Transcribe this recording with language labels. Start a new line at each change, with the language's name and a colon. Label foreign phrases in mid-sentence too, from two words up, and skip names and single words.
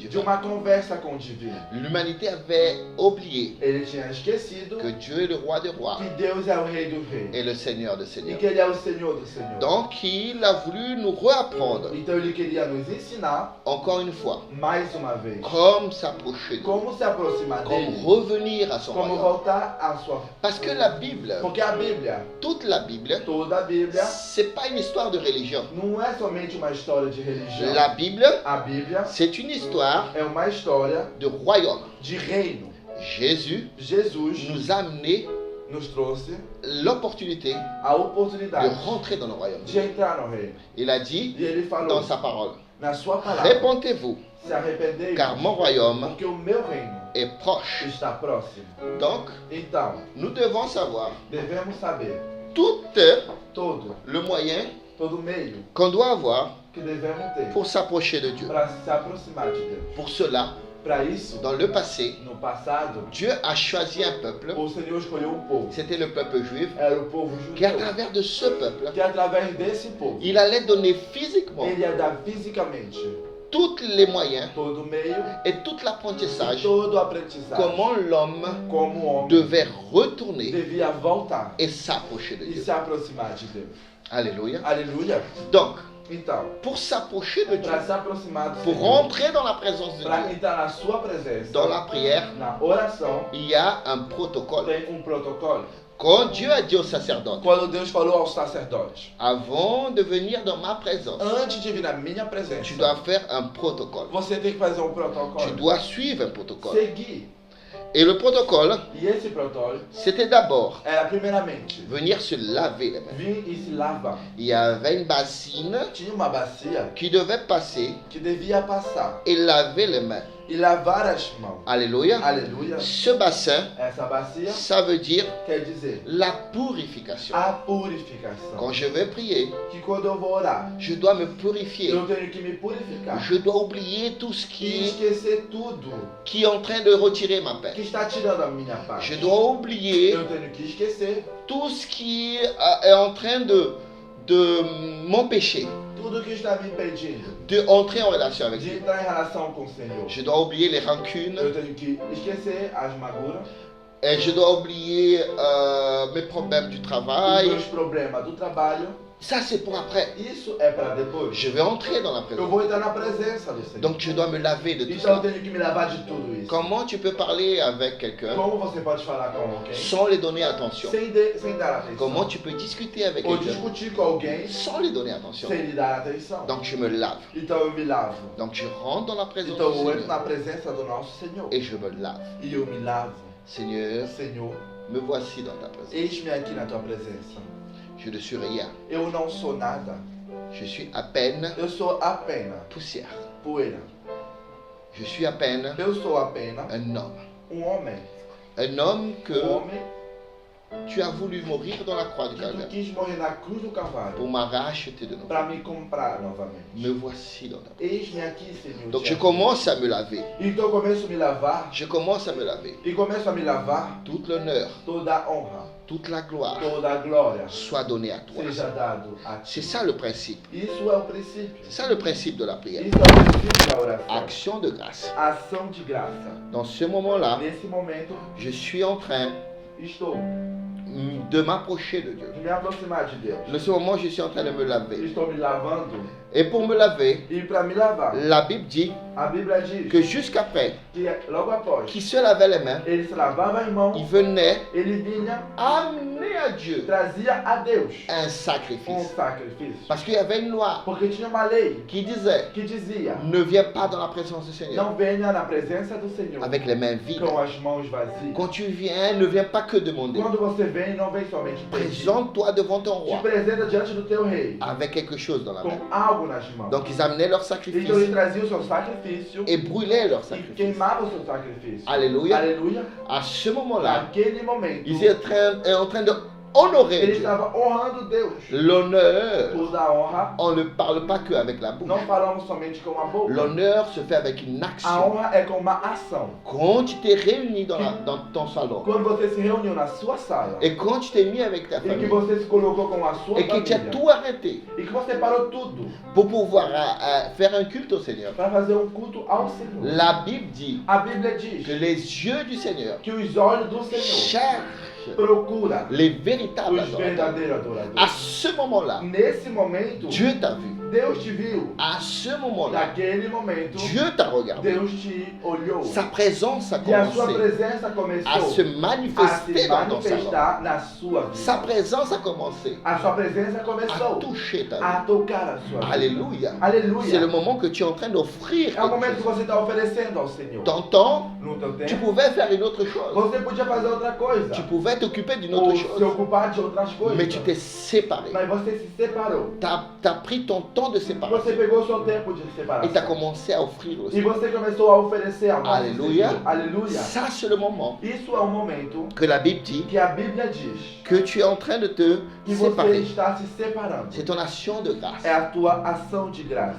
French: de divin.
Portuguese: uma conversa com o divino.
French: L'humanité avait oublié
Portuguese: Ele tinha esquecido
French: que Dieu est le roi des rois
Portuguese: que Deus é o rei dos reis
French: et le Seigneur des
Portuguese: e
French: seigneurs.
Portuguese: que ele é o Senhor do Senhor.
French: Donc il a voulu nous reapprendre,
Portuguese: Então ele queria nos ensinar
French: encore une fois,
Portuguese: mais uma vez
French: comme s'approcher de Dieu,
Portuguese: como se aproximar
French: comme
Portuguese: dele,
French: revenir à son
Portuguese: como
French: royaume.
Portuguese: voltar à sua.
French: Parce que la Bible,
Portuguese: Porque a Bíblia,
French: toute la Bible,
Portuguese: toda a Bíblia,
French: c'est pas une histoire de religion.
Portuguese: não é somente uma história de religião.
French: La Bible,
Portuguese: A Bíblia
French: c'est une histoire
Portuguese: é uma história
French: de royaume.
Portuguese: de reino.
French: Jésus
Portuguese: Jesus
French: nous a amené
Portuguese: nos trouxe
French: l'opportunité
Portuguese: a
French: de
Portuguese: oportunidade
French: rentrer dans le royaume.
Portuguese: de entrar no reino.
French: Il a dit
Portuguese: E ele
French: dans
Portuguese: falou
French: sa parole,
Portuguese: na sua palavra:
French: répentez-vous,
Portuguese: se arrependei,
French: car mon royaume
Portuguese: porque o meu reino
French: est proche.
Portuguese: está próximo.
French: Donc,
Portuguese: Então,
French: nous devons savoir
Portuguese: devemos saber
French: tout
Portuguese: todo
French: le moyen
Portuguese: meio
French: qu'on doit avoir
Portuguese: que devemos ter
French: pour s'approcher de Dieu.
Portuguese: para se aproximar de Deus.
French: Pour cela,
Portuguese: Para isso,
French: dans le passé,
Portuguese: no passado,
French: Dieu a choisi un peuple,
Portuguese: o Senhor escolheu um povo.
French: c'était le peuple juif,
Portuguese: Era o povo
French: qui à
Portuguese: judeu.
French: travers de ce peuple,
Portuguese: Que através desse povo,
French: il allait donner physiquement
Portuguese: ele ia dar fisicamente
French: tous les moyens
Portuguese: todo o meio
French: et tout
Portuguese: e
French: l'apprentissage,
Portuguese: todo o aprendizado.
French: comment l'homme
Portuguese: Como o homem
French: devait retourner
Portuguese: devia voltar
French: et s'approcher de
Portuguese: e
French: Dieu.
Portuguese: se aproximar de Deus.
French: Alléluia.
Portuguese: Aleluia.
French: Donc,
Portuguese: Então,
French: pour s'approcher de Dieu,
Portuguese: para se aproximar do
French: pour
Portuguese: Senhor,
French: rentrer dans la présence de
Portuguese: para
French: Dieu,
Portuguese: entrar na sua presença,
French: dans la prière,
Portuguese: na oração,
French: il y a un protocole.
Portuguese: tem protocolo.
French: Quand Dieu a dit au sacerdote,
Portuguese: Quando Deus falou aos sacerdotes,
French: avant de venir dans ma présence,
Portuguese: antes de vir na minha
French: tu
Portuguese: presença,
French: dois faire un protocole.
Portuguese: você tem que fazer
French: Tu
Portuguese: protocolo.
French: dois suivre un protocole.
Portuguese: Seguir.
French: Et le protocole,
Portuguese: E esse protocolo
French: c'était d'abord
Portuguese: era primeiramente
French: venir se laver les mains.
Portuguese: vir e se lavar.
French: Il y avait une bassine
Portuguese: Tinha uma bacia
French: qui devait passer
Portuguese: que devia passar
French: et laver les mains.
Portuguese: e lavar as mãos.
French: Alléluia.
Portuguese: Aleluia.
French: Ce bassin,
Portuguese: Essa bacia
French: ça veut dire
Portuguese: quer dizer
French: la purification.
Portuguese: a purificação.
French: Quand je vais prier,
Portuguese: Que quando eu vou orar,
French: je dois me purifier.
Portuguese: eu tenho que me purificar.
French: Je dois oublier tout ce
Portuguese: E esquecer tudo
French: qui est en train de retirer ma paix.
Portuguese: que está tirando a minha paz.
French: Je dois oublier
Portuguese: Eu tenho que esquecer
French: tout ce qui est en train de m'empêcher
Portuguese: tudo que está me impedindo
French: d'entrer en relation avec
Portuguese: de
French: Dieu.
Portuguese: entrar em relação com o Senhor.
French: Je dois oublier les rancunes
Portuguese: Eu tenho que esquecer as maguras,
French: et je dois oublier mes problèmes du
Portuguese: os
French: travail.
Portuguese: meus problemas do trabalho.
French: Ça, c'est pour après.
Portuguese: Isso é para depois.
French: Je vais entrer dans la
Portuguese: Eu
French: présence.
Portuguese: vou entrar na presença do Senhor.
French: Donc, je dois me laver de tout
Portuguese: Então eu
French: ça.
Portuguese: tenho que me lavar de tudo isso.
French: Comment tu peux parler avec quelqu'un
Portuguese: Como você pode falar com alguém
French: sans lui donner attention?
Portuguese: sem dar atenção?
French: Comment tu peux discuter avec
Portuguese: Ou
French: quelqu'un
Portuguese: discutir com alguém
French: sans lui donner attention?
Portuguese: sem lhe dar atenção?
French: Donc, je me lave.
Portuguese: Então eu me lavo.
French: Donc, je rentre dans la présence
Portuguese: Então
French: du
Portuguese: eu entro
French: Seigneur
Portuguese: na presença do nosso Senhor.
French: et je me lave.
Portuguese: E eu me lavo.
French: Seigneur,
Portuguese: Senhor,
French: me voici dans ta présence.
Portuguese: eis-me aqui na tua presença.
French: Je ne suis rien.
Portuguese: Eu não sou nada.
French: Je suis à peine
Portuguese: Eu sou apenas
French: poussière.
Portuguese: poeira.
French: Je suis à peine
Portuguese: Eu sou apenas
French: un homme.
Portuguese: homem.
French: Un homme que
Portuguese: Homem
French: tu as voulu mourir dans la croix du
Portuguese: que tu
French: Calvaire
Portuguese: quis morrer na cruz do Calvário
French: pour me racheter de nouveau.
Portuguese: para me comprar novamente.
French: Me voici dans ta présence.
Portuguese: Eis-me aqui, Senhor.
French: Donc
Portuguese: te
French: je
Portuguese: amo.
French: commence à me laver.
Portuguese: Então eu começo a me lavar.
French: Je commence à me laver.
Portuguese: E começo a me lavar.
French: Toute l'honneur,
Portuguese: Toda a honra,
French: toute la gloire
Portuguese: toda a glória
French: soit donnée à toi.
Portuguese: seja dado a ti.
French: C'est ça le principe.
Portuguese: Isso é o princípio.
French: C'est ça le principe de la prière.
Portuguese: Isso é o princípio da oração.
French: Action de grâce.
Portuguese: Ação de graça.
French: Dans ce moment-là,
Portuguese: Nesse momento,
French: je suis en train
Portuguese: estou
French: de m'approcher de Dieu.
Portuguese: de me aproximar de Deus.
French: En ce moment, je suis en train de me laver.
Portuguese: Estou me lavando.
French: Et pour me laver,
Portuguese: E para me lavar,
French: la Bible dit
Portuguese: a Bíblia diz
French: que jusqu'après
Portuguese: que logo após
French: qu'il se lavait les mains,
Portuguese: ele se lavava as
French: il
Portuguese: mãos,
French: venait
Portuguese: ele vinha,
French: amener à Dieu
Portuguese: trazia a Deus
French: un sacrifice.
Portuguese: sacrifício.
French: Parce qu'il y avait une loi
Portuguese: Porque tinha uma lei
French: qui disait
Portuguese: que dizia:
French: ne viens pas dans la présence du Seigneur
Portuguese: não venha na presença do Senhor
French: avec les mains vides.
Portuguese: com as mãos vazias.
French: Quand tu viens, ne viens pas que demander.
Portuguese: Quando você vem, não vem somente pedir.
French: Présente-toi devant ton
Portuguese: Te
French: roi
Portuguese: apresenta diante do teu rei
French: avec quelque chose dans la
Portuguese: com
French: main.
Portuguese: algo nas mãos.
French: Donc ils amenaient leur
Portuguese: Então
French: sacrifice
Portuguese: ele trazia o seu sacrifício
French: et brûlaient leur
Portuguese: e
French: sacrifice.
Portuguese: queimava o seu sacrifício.
French: Alléluia.
Portuguese: Aleluia.
French: À ce moment-là,
Portuguese: Naquele momento,
French: ils étaient en train de honorer
Portuguese: ele
French: Dieu.
Portuguese: estava honrando Deus.
French: L'honneur,
Portuguese: Toda a honra,
French: on ne parle pas que avec la bouche.
Portuguese: não falamos somente com a boca.
French: L'honneur se fait avec une
Portuguese: A
French: action.
Portuguese: honra é com uma ação.
French: Quand tu t'es réuni dans ton salon
Portuguese: Quando você se reuniu na sua sala
French: et quand tu t'es mis avec ta
Portuguese: e que
French: famille
Portuguese: você se colocou com a sua
French: et que tu as
Portuguese: família
French: tout arrêté
Portuguese: e que você parou tudo
French: pour pouvoir faire un culte au Seigneur.
Portuguese: para fazer culto ao Senhor.
French: La Bible dit
Portuguese: A Bíblia diz
French: que les yeux du Seigneur
Portuguese: que os olhos do Senhor
French: cherchent
Portuguese: procuram
French: les véritables
Portuguese: os
French: adorateurs.
Portuguese: verdadeiros adoradores.
French: À ce moment-là,
Portuguese: Nesse momento,
French: Dieu t'a vu.
Portuguese: Deus te viu.
French: À ce moment-là,
Portuguese: Naquele momento,
French: Dieu t'a regardé.
Portuguese: Deus te olhou.
French: Sa présence a
Portuguese: E a sua
French: commencé
Portuguese: presença
French: à
Portuguese: começou
French: se
Portuguese: a
French: manifester
Portuguese: se
French: dans ton salon.
Portuguese: manifestar na sua
French: Sa
Portuguese: vida.
French: présence a commencé
Portuguese: A sua presença
French: à
Portuguese: começou
French: toucher ta vie.
Portuguese: a tocar a sua vida.
French: Alléluia. C'est
Portuguese: Aleluia.
French: le moment que tu es en train d'offrir
Portuguese: É o
French: quelque
Portuguese: momento que
French: chose.
Portuguese: você está oferecendo ao Senhor.
French: T'entends?
Portuguese: No teu
French: Tu
Portuguese: tempo,
French: pouvais faire une autre chose.
Portuguese: você podia fazer outra coisa.
French: Tu pouvais t'occuper d'une
Portuguese: Ou
French: autre
Portuguese: se
French: chose.
Portuguese: ocupar de outras coisas.
French: Mais tu t'es séparé.
Portuguese: Mas você se separou.
French: Tu as pris ton temps de
Portuguese: Você
French: séparation
Portuguese: pegou o seu tempo de
French: et tu as
Portuguese: separação.
French: commencé à offrir
Portuguese: E
French: aussi.
Portuguese: você começou a oferecer ao nosso Aleluia. Senhor. Aleluia.
French: Ça, c'est le moment
Portuguese: Isso é um momento
French: que la Bible dit
Portuguese: que a Bíblia diz
French: que tu es en train de te
Portuguese: que você
French: séparer.
Portuguese: está se separando.
French: C'est ton action de grâce.
Portuguese: É a tua ação de graça.